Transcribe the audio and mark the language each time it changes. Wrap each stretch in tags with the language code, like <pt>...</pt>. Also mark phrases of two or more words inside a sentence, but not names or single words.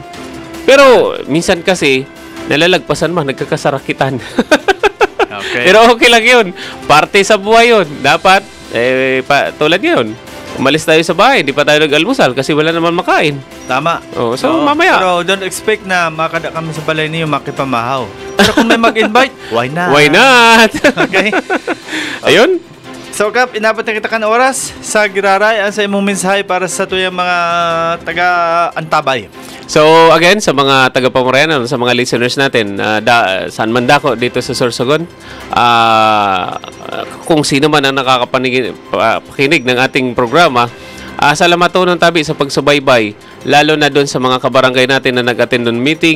<tl>Pero minsan kasi, nalalagpasan man, nagkakasarakitan. Okay. Pero okay lang yun. Parte sa buhay yun. Dapat, tulad yun, umalis tayo sa bahay, hindi pa tayo nag-almusal kasi wala naman makain. Tama. Oh, so Oo. mamaya.</tl> <bik>Pero</bik> <en>don't expect</en> <bik>na makada kami sa balay niyo makipamahaw.</bik> <tl>Pero kung may mag-invite,</tl> <en>why not? Why not? Okay.</en> <tl>Ayun.</tl> <bik>So Kap, inabot na kita kan oras sa Giraray. Ang sa imong mensahe para sa tuyang mga taga-Antabay.</bik> <en>So again,</en> <tl>sa mga taga-Pamurayan, sa mga listeners natin, saan man dako dito sa Sorsogon, kung sino man ang nakakapakinig ng ating programa, salamat po ng tabi sa pagsubaybay, lalo na doon sa mga kabarangay natin na nag-attend ng meeting.</tl>